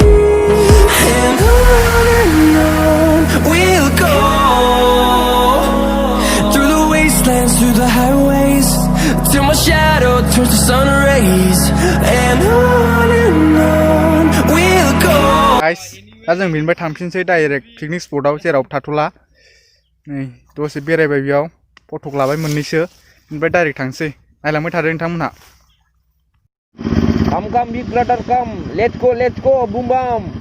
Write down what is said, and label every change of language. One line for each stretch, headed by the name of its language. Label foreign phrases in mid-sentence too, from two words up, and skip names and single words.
English: And on we'll go, through the wastelands, through the highways, till my shadow turns to sun rays. And on we'll go. Guys,
Bodo: दा जों बेनिफ्राय थांफिनसै
English: direct picnic
Bodo: स्पटआव जेराव थाथ'ला। नै दसे बेरायबाय बेयाव फटक लाबाय मोननैसो बेनिफ्राय डाइरेक्ट थांसै। नायलांबाय थादो नोंथांमोनहा।
English: Come, big brother, come. Let's go, boom bam.